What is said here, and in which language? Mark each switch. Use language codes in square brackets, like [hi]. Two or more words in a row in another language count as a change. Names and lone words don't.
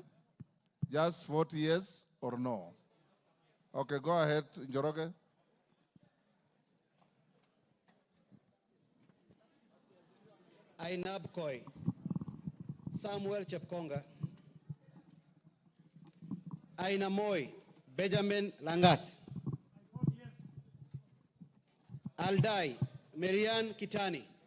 [en] Just vote yes or no. Okay, go ahead, Njoroge. Ainab Koi, Samuel Chepkonga, Aina Moi, Benjamin Langat, Aldai, Marian Kitani,